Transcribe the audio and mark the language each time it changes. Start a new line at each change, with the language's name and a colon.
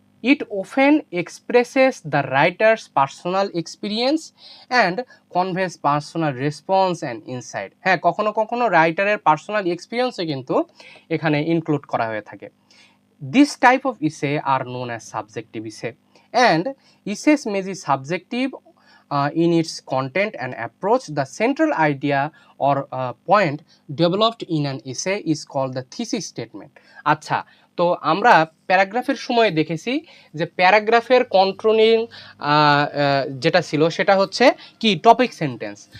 English: It often expresses the writer's personal experience and conveys personal response and insight.
Bangla: হ্যাঁ, কখনো কখনো রাইটারের personal এক্সপিরিয়েন্সও কিন্তু এখানে ইনক্লুড করা হয়ে থাকে।
English: This type of essay are known as subjective essay, and essays may be subjective in its content and approach. The central idea or point developed in an essay is called the thesis statement.
Bangla: আচ্ছা, তো আমরা প্যারাগ্রাফের সময় দেখেছি যে প্যারাগ্রাফের কন্ট্রোলিং যেটা ছিল সেটা হচ্ছে কি, টপিক সেন্টেন্স।